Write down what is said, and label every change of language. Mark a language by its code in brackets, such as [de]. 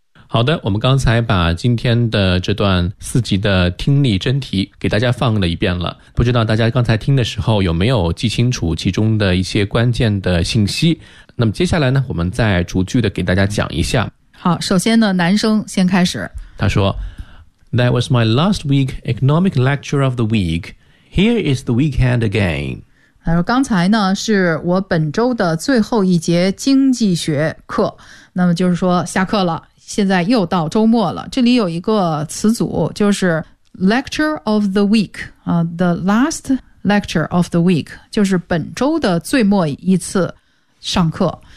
[zh] 好的，我们刚才把今天的这段四级的听力真题给大家放了一遍了，不知道大家刚才听的时候有没有记清楚其中的一些关键的信息。那么接下来呢，我们再逐句的给大家讲一下。好，首先呢，男生先开始。他说 [en] That was my last week economic lecture of the week. Here is the weekend again. [zh] 他说刚才呢，是我本周的最后一节经济学课，那么就是说下课了，现在又到周末了。这里有一个词组，就是 [en] lecture of the week、 the last lecture of the week， [zh] 就是本周的最末一次上课。